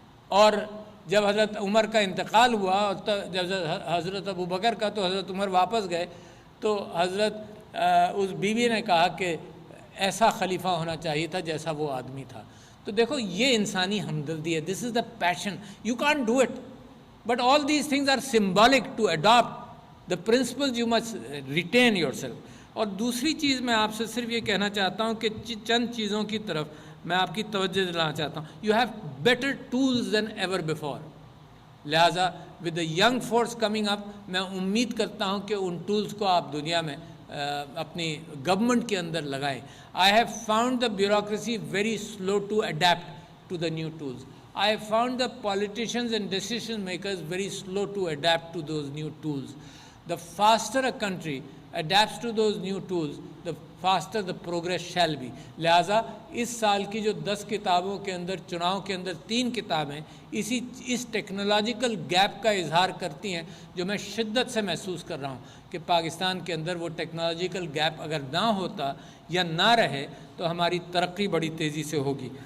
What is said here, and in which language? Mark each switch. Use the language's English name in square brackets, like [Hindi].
[Urdu] اور جب حضرت عمر کا انتقال ہوا اور جب حضرت ابو بکر کا، تو حضرت عمر واپس گئے تو حضرت اس بیوی نے کہا کہ ایسا خلیفہ ہونا چاہیے تھا جیسا وہ آدمی تھا. تو دیکھو یہ انسانی ہمدردی ہے. [English] This is the passion. You can't do it but all these things are symbolic. To adapt the principle you must retain yourself. [Urdu] اور دوسری چیز میں آپ سے صرف یہ کہنا چاہتا ہوں کہ چند چیزوں کی طرف میں آپ کی توجہ دلانا چاہتا ہوں. [English] You have better tools than ever before. [Urdu] لہٰذا [English] with the young force coming up, [Urdu] میں امید کرتا ہوں کہ ان ٹولز کو آپ دنیا میں اپنی گورنمنٹ کے اندر لگائیں. [English] I have found the bureaucracy very slow to adapt to the new tools. I have found the politicians and decision makers very slow to adapt to those new tools. The faster a country adapts to those new tools, the faster the progress shall be. [Urdu] لہٰذا اس سال کی جو 10 کتابوں کے اندر، چناؤ کے اندر 3 کتابیں اس technological gap کا اظہار کرتی ہیں جو میں شدت سے محسوس کر رہا ہوں کہ پاکستان کے اندر وہ ٹیکنالوجیکل گیپ اگر نہ ہوتا یا نہ رہے تو ہماری ترقی بڑی تیزی سے ہوگی.